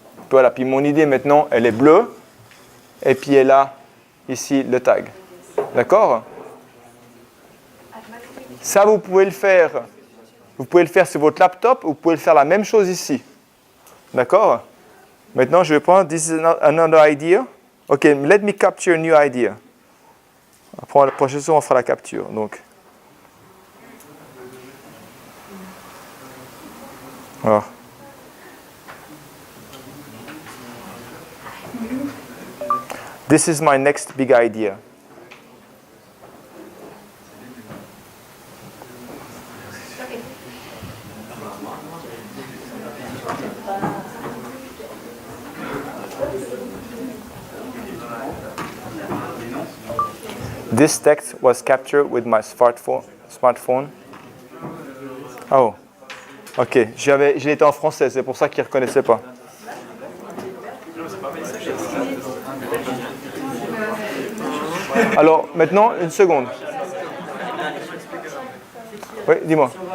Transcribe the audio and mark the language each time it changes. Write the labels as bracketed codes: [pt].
[fr] Voilà, puis mon idée maintenant, elle est bleue. Et puis elle a ici le tag. D'accord? Ça, vous pouvez le faire. Vous pouvez le faire sur votre laptop ou vous pouvez le faire la même chose ici. D'accord? Maintenant, je vais prendre [en] this is another idea. OK, let me capture a new idea. [fr] Après, la prochaine fois, on fera la capture. Donc, alors. [en] This is my next big idea. This text was captured with my smartphone. Oh, ok. [fr] J'ai été en français, c'est pour ça qu'il ne reconnaissait pas. Alors, maintenant, une seconde. Oui, dis-moi.